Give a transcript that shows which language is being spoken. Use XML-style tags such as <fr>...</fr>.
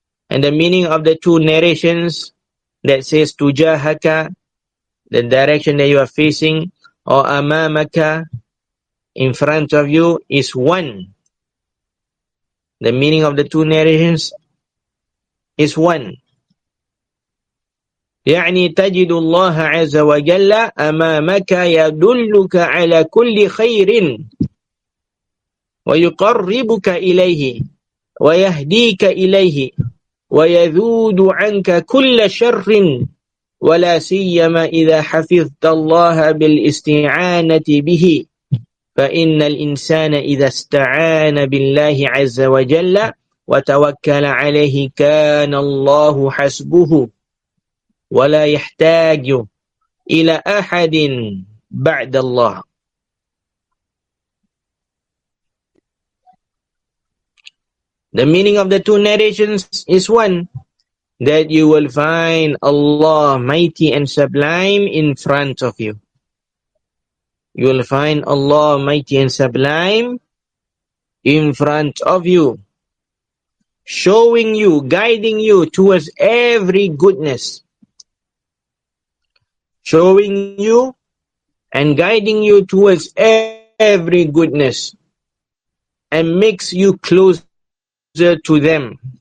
<en>And the meaning of the two narrations that says tujahaka, the direction that you are facing, or amamaka, in front of you, is one. The meaning of the two narrations is one.</en> <ar>يعني تجد الله عز وجل أمامك يدلك على كل خير ويقربك إليه ويهديك إليه ويذود عنك كل شر ولا سيما إذا حفظت الله بالاستعانة به فإن الإنسان إذا استعان بالله عز وجل وتوكل عليه كان الله حسبه ولا يحتاج إلى أحد بعد الله.</ar> <en>The meaning of the two narrations is one. that you will find Allah mighty and sublime in front of you. You will find Allah mighty and sublime in front of you, showing you, guiding you towards every goodness, showing you and guiding you towards every goodness, and makes you closer to them,</en>